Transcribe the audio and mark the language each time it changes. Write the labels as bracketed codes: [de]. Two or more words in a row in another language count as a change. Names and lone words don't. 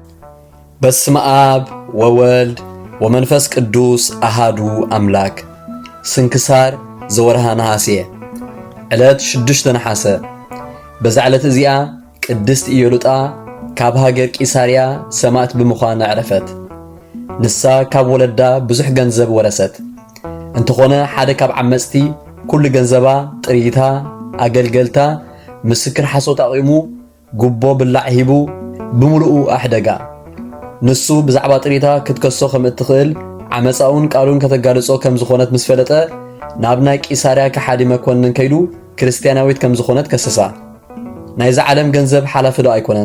[gez] በስመ አብ ወወልድ ወመንፈስ ቅዱስ አሃዱ አምላክ። ስንክሳር ዘወርሃ ነሐሴ ዕለት 6 ነሐሴ። [ti] በዛ ዕለት እዚኣ ቅድስት ኢየሉጣ ካብ ሃገር ቂሳርያ ሰማዕት ብምዃን ዕረፈት። ንሳ ካብ ወለዳ ብዙሕ ገንዘብ ወረሰት። እንተኾነ ሓደ ካብ ዓመፅቲ ኩሉ ገንዘባ ጥሪታ ኣገልገልታ ምስክር ሓሶት ኣቂሙ ጉቦ ብላዕ ሂቡ ብምሉኡ ኣሕደጋ። ንሱ ብዛዕባ ጥሪታ ክትከሶ ከም እትኽእል ዓመፃውን ቃሉን ከተጋልጾ ከም ዝኾነት ምስ ፈለጠ ናብ ናይ ቂሳርያ ከሓዲ መኮንን ከይዱ ክርስቲያናዊት ከም ዝኾነት ከሰሳ። ናይዛ ዓለም ገንዘብ ሓላፊ ዶ ኣይኮነን?